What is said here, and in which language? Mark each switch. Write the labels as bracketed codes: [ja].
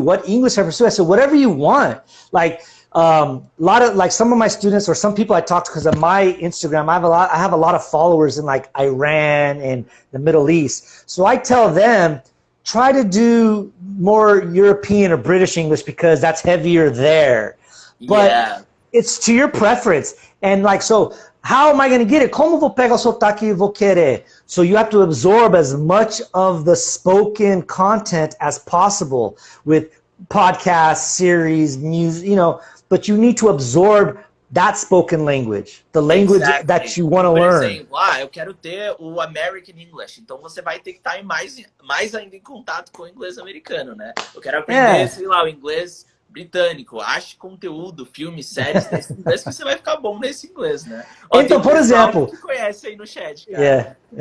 [en] What English should I pursue? I said, whatever you want. Like, some of my students or some people I talk to, because of my Instagram, I have a lot of followers in like Iran and the Middle East. So I tell them, try to do more European or British English because that's heavier there. But it's to your preference. And like, so how am I going to get it? [pt] Como vou pegar o sotaque e vou querer? [en] So you have to absorb as much of the spoken content as possible with podcasts, series, music, but you need to absorb that spoken language, the language that you want to learn. [pt] Por exemplo, eu quero ter o American English, então você vai ter que estar mais ainda em contato com o inglês americano, né? Eu quero aprender, sei lá, o inglês britânico. Ache conteúdo, filmes, séries nesse inglês que você vai ficar bom nesse inglês, né? Então, por exemplo... que conhece aí no chat, cara.